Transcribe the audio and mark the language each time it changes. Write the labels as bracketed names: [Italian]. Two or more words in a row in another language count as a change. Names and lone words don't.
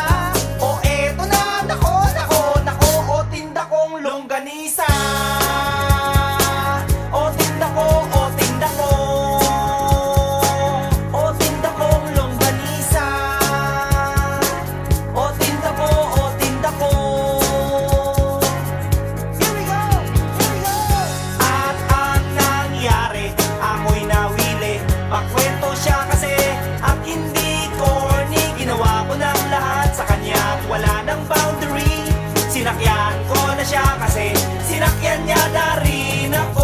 [Filipino] O eto na, nako, nako, nako, o tinda kong longganisa. O tinda ko, o tinda ko. O tinda kong longganisa. O tinda ko, o tinda ko. [English] Here we go, here we go. [Filipino] At ang nangyari, ako'y nawili. Pakwento siya kasi at hindi corny. Ginawa ko ng lahat sa kanya at wala ng boundary. Sinakyan ko na siya kasi sinakyan niya na rin ako.